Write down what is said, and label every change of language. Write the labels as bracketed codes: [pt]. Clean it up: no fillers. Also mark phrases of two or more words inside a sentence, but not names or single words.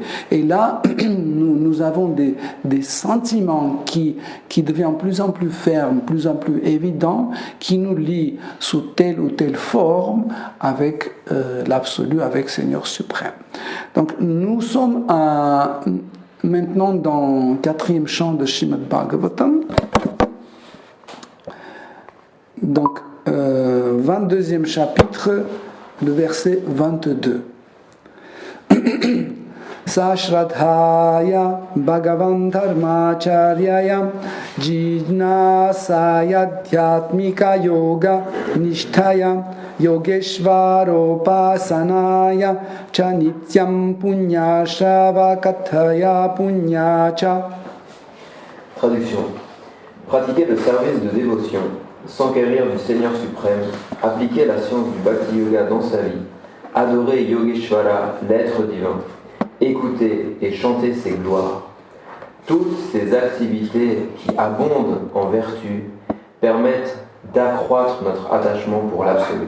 [fr] Et là, nous avons des sentiments qui deviennent plus en plus fermes, plus en plus évidents, qui nous lient sous telle ou telle forme avec l'absolu, avec Seigneur suprême. Donc nous sommes maintenant dans le 4e chant de Srimad Bhagavatam. Donc 22e chapitre, le verset 22. [sa] Sashradhaya Bhagavan Dharmacharyaya Jnasaya Dhyatmika Yoga Nishtaya Yogeshvaropasanaya Chanityam Punyashava Kathaya Punyacha. [fr] Traduction. Pratiquer le service de dévotion, s'enquérir du Seigneur suprême, appliquer la science du Bhakti Yoga dans sa vie, adorer Yogeshvara, l'être divin, écouter et chanter ses gloires. Toutes ces activités qui abondent en vertu permettent d'accroître notre attachement pour l'absolu.